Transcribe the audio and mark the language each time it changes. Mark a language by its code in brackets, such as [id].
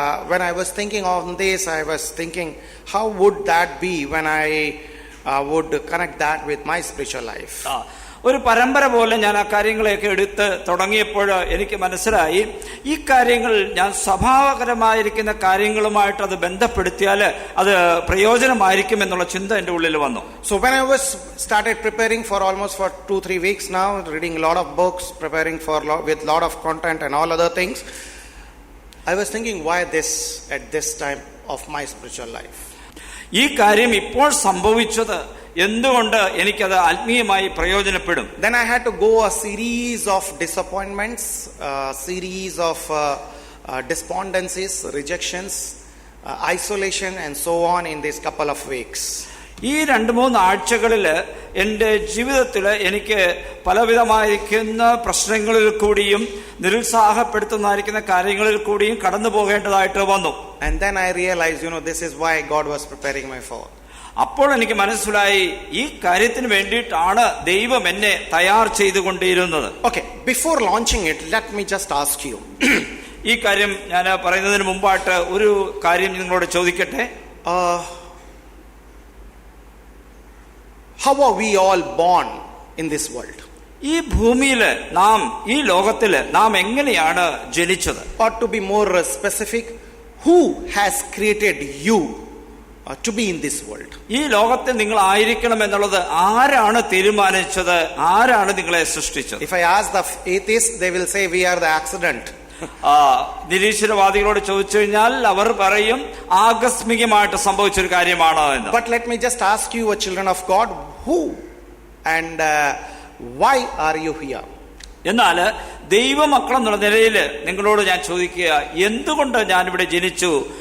[en] when I was thinking on this, I was thinking, how would that be when I would connect that with my spiritual life? [ml] ഒരു പരമ്പര പോലെ ഞാൻ ആ കാര്യങ്ങളെയൊക്കെ എടുത്ത് തുടങ്ങിയപ്പോൾ എനിക്ക് മനസ്സിലായി ഈ കാര്യങ്ങൾ ഞാൻ സ്വഭാവകരമായിരിക്കുന്ന കാര്യങ്ങളുമായിട്ട് അത് ബന്ധപ്പെടുത്തിയാൽ അത് പ്രയോജനമായിരിക്കും എന്നുള്ള ചിന്ത എൻ്റെ ഉള്ളിൽ വന്നു. [en] So when I was started preparing for almost for 2-3 weeks now, reading a lot of books, preparing for with lot of content and all other things, I was thinking, why this at this time of my spiritual life? [ml] ഈ കാര്യം ഇപ്പോൾ സംഭവിച്ചത് എന്തുകൊണ്ട് എനിക്കത് ആത്മീയമായി പ്രയോജനപ്പെടും? [en] Then I had to go a series of disappointments, series of despondencies, rejections, isolation and so on in these couple of weeks. [ml] ഈ 2-3 ആഴ്ചകളിൽ എൻ്റെ ജീവിതത്തിൽ എനിക്ക് പലവിധമായിരിക്കുന്ന പ്രശ്നങ്ങളിൽ കൂടിയും നിരുത്സാഹപ്പെടുത്തുന്നതായിരിക്കുന്ന കാര്യങ്ങളിൽ കൂടിയും കടന്നു പോകേണ്ടതായിട്ട് വന്നു. [en] And then I realized, this is why God was preparing me for. [ml] അപ്പോൾ എനിക്ക് മനസ്സിലായി ഈ കാര്യത്തിന് വേണ്ടിയിട്ടാണ് ദൈവം എന്നെ തയ്യാർ ചെയ്തുകൊണ്ടിരുന്നത്. [en] Okay, before launching it, let me just ask you. [ml] ഈ കാര്യം ഞാൻ പറയുന്നതിന് മുമ്പായിട്ട് ഒരു കാര്യം നിങ്ങളോട് ചോദിക്കട്ടെ. [en] How are we all born in this world? [ml] ഈ ഭൂമിയില് നാം, ഈ ലോകത്തില് നാം എങ്ങനെയാണ് ജനിച്ചത്? [en] Or to be more specific, who has created you to be in this world? [ml] ഈ ലോകത്തിൽ നിങ്ങൾ ആയിരിക്കണം എന്നുള്ളത് ആരാണ് തീരുമാനിച്ചത്? ആരാണ് നിങ്ങളെ സൃഷ്ടിച്ചത്? [en] If I ask the atheists, they will say we are the accident. [ml] നിരീശ്വരവാദികളോട് ചോദിച്ചു കഴിഞ്ഞാൽ അവർ പറയും ആകസ്മികമായിട്ട് സംഭവിച്ചൊരു കാര്യമാണ് എന്ന്. [en] But let me just ask you, children of God, who and why are you here? [ml] എന്നാൽ ദൈവമക്കൾ എന്നുള്ള നിലയിൽ നിങ്ങളോട് ഞാൻ ചോദിക്കുക, എന്തുകൊണ്ട് ഞാൻ ഇവിടെ ജനിച്ചു?